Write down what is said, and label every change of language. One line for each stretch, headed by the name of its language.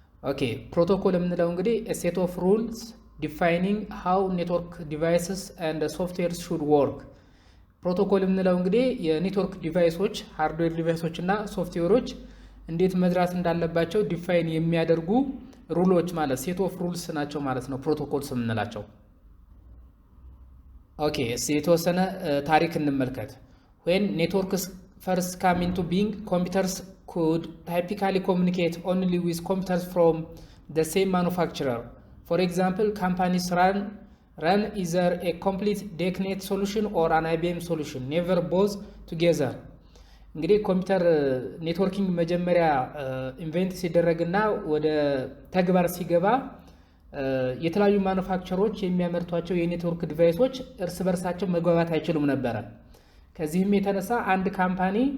Amharic: ኦኬ፣ ፕሮቶኮል የምንለው እንግዲህ
English: a set of rules defining how network devices and software should work።
Amharic: ፕሮቶኮል የምንለው እንግዲህ የኔትወርክ ዲቫይሶች ሃርድዌር ዲቫይሶች እና ሶፍትዌሮች እንዴት መድራት እንዳለባቸው ዲፋይን የሚያደርጉ ሩሎች ማለት
English: ሴት ኦፍ ሩልስ
Amharic: ናቸው ማለት ነው ፕሮቶኮልስ የምንላቸው። ኦኬ፣ የተወሰነ ታሪክ እንመልከት።
English: when networks first come into being, computers could typically communicate only with computers from the same manufacturer. For example, companies run either a complete DECnet solution or an IBM solution, never both together.
Amharic: እንግዲህ ኮምፒውተር ኔትወርኪንግ መጀመሪያ ኢንቨንት ሲደረግና ወደ ተግባር ሲገባ የተለያዩ ማኑፋክቸሮች የሚያመርቷቸው የኔትወርክ ዲቫይሶች እርስ በርሳቸው መግባባት አይችሉም ነበረ። ከዚህም የተነሳ አንድ ካምፓኒ